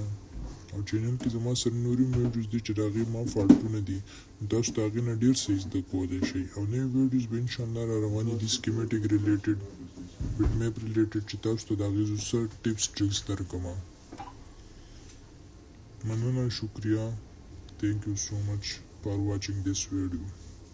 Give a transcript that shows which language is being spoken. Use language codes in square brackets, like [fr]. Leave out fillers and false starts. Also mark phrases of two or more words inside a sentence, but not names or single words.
[ps] او چینل کې زما سره نورې ویډیوز دي چې د هغې ما فالټونه دي، نو تاسو د هغې نه ډېر څه زده کولی شئ. او نوې ویډیوز به انشاءالله را روانې دي، [en] schematic related, bit map related, [ps] چې تاسو ته د هغې زه څه [en] tips tricks [ps] درکوم. مننه، شکریا. [en] Thank you so much for watching this video.